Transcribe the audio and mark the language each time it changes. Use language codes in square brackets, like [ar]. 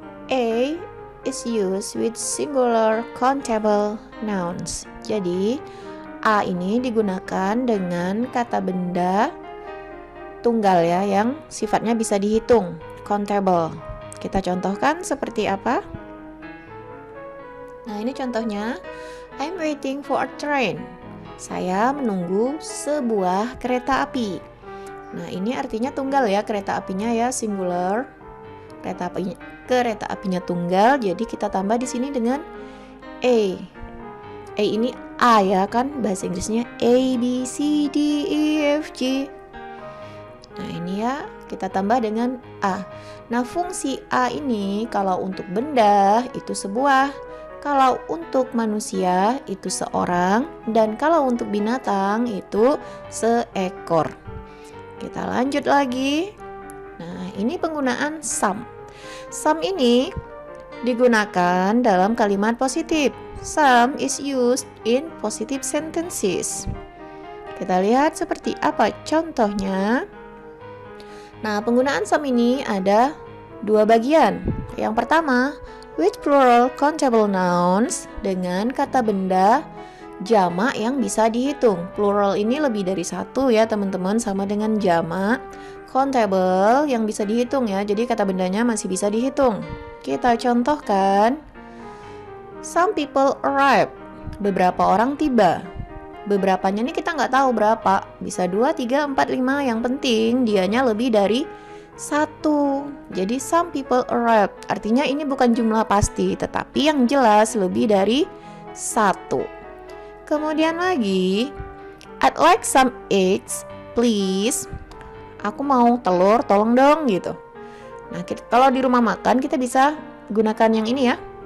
[en] A is used with singular countable nouns. [id] Jadi A ini digunakan dengan kata benda tunggal ya, yang sifatnya bisa dihitung, countable. Kita contohkan seperti apa? Nah, ini contohnya. [en] I'm waiting for a train. [id] Saya menunggu sebuah kereta api. Nah, ini artinya tunggal ya, kereta apinya ya, singular. Kereta apinya tunggal, jadi kita tambah di sini dengan a. A ini A ya kan, bahasa Inggrisnya A, B, C, D, E, F, G. Nah, ini ya, kita tambah dengan A. Nah, fungsi A ini kalau untuk benda itu sebuah, kalau untuk manusia itu seorang, dan kalau untuk binatang itu seekor. Kita lanjut lagi. Nah, ini penggunaan some. Some ini digunakan dalam kalimat positif. [en] Some is used in positive sentences. [id] Kita lihat seperti apa contohnya. Nah, penggunaan some ini ada dua bagian. Yang pertama, [en] with plural countable nouns, [id] dengan kata benda jamak yang bisa dihitung. Plural ini lebih dari satu ya teman-teman, sama dengan jamak. Countable yang bisa dihitung ya, jadi kata bendanya masih bisa dihitung. Kita contohkan. [en] Some people arrive. [id] Beberapa orang tiba. Beberapanya ini kita nggak tahu berapa. Bisa 2, 3, 4, 5. Yang penting dianya lebih dari 1. [en] Jadi some people arrive. [id] Artinya ini bukan jumlah pasti, tetapi yang jelas lebih dari 1. Kemudian lagi, [en] I'd like some eggs, please. [id] Aku mau telur, tolong dong gitu. Nah, kalau di rumah makan kita bisa gunakan yang ini ya.